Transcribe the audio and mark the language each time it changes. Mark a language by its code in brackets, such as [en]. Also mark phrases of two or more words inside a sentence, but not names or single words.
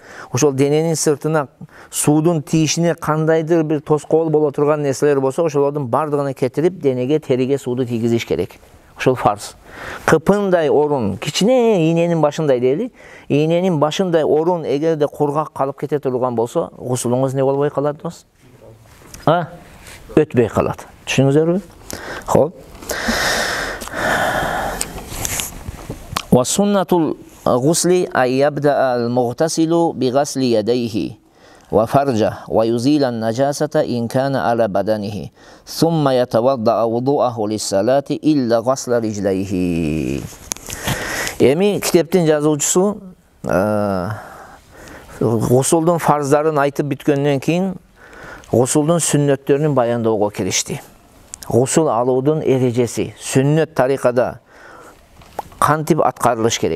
[ky] Ошол дененин сыртына суудун тийишине кандайдыр bir тоскоол боло турган нерселер болсо, ошолордун бардыгын кетирип, денеге, териге сууду тийгизиш керек. Ошол фарз. Кыпындай орун, кичине ийненин башындай дейли, ийненин башындай орун эгерде кургак калып кете турган болсо, гусулуңуз не болбой калат дос? Өтпөй калат. Түшүнүңүздөрбү? Хоп. [ar] وسنة الغسل أن يبدأ المغتسل بغسل يديه وفرجه ويزيل النجاسة إن كان على بدنه ثم يتوضأ وضوءه للصلاة إلا غسل رجليه. [ky] Эми китептин жазуучусу гусулдун фарздарын айтып бүткөндөн кийин гусулдун сүннөттөрүн баяндоого киришти. Гусул алуудун эрежеси, сүннөт тарикада кантип аткарылыш керек.